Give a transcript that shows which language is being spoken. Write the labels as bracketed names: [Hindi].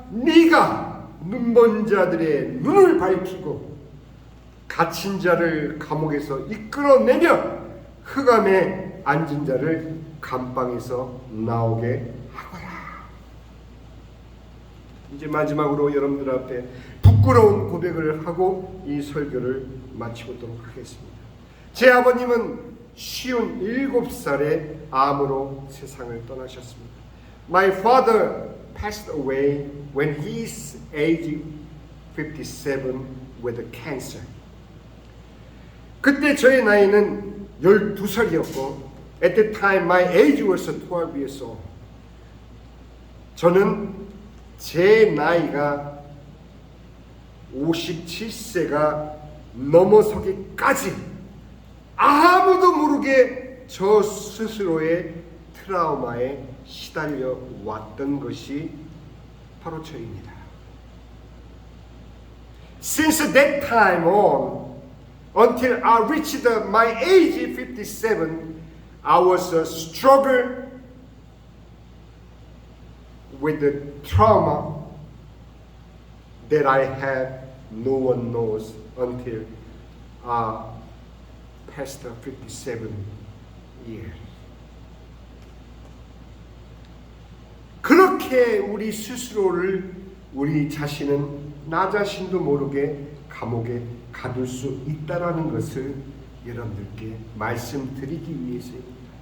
[Korean] 네가 눈먼 자들의 눈을 밝히고 갇힌 자를 감옥에서 이끌어내며 흑암에 앉은 자를 감방에서 나오게 하거라. 이제 마지막으로 여러분들 앞에 부끄러운 고백을 하고 이 설교를 마치도록 하겠습니다. 제 아버님은 57살의 암으로 세상을 떠나셨습니다. [English] My father passed away when he's age 57 with cancer. [Korean] 그때 저의 나이는 12살이었고 [English] at the time my age was 12 years old. [Korean] 저는 제 나이가 57세가 넘어서기까지 아무도 모르게 저 스스로의 트라우마에 시달려 왔던 것이 바로 저입니다. [English] Since that time on, until I reached my age 57, I was struggle with the trauma that I had. No one knows until I passed 57 years. [Korean] 그렇게 우리 스스로를 우리 자신은 나 자신도 모르게 감옥에 가둘 수 있다라는 것을 여러분들께 말씀드리기 위해서입니다.